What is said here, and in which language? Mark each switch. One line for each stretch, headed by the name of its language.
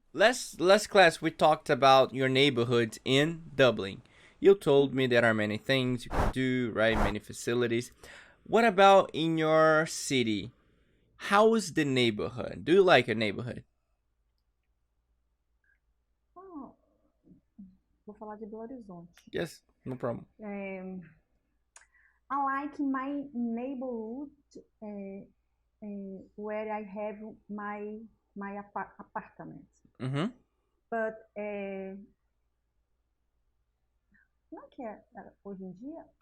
English: last class we talked about your neighborhood in Dublin. You told me there are many things you can do, right? Many facilities. What about in your city? How is the neighborhood? Do you like your neighborhood?
Portuguese: Ah, vou falar de Belo Horizonte.
English: Yes, no problem. I like my neighborhood where I have my apartment. Mm-hmm.
Portuguese: But não é que hoje em dia,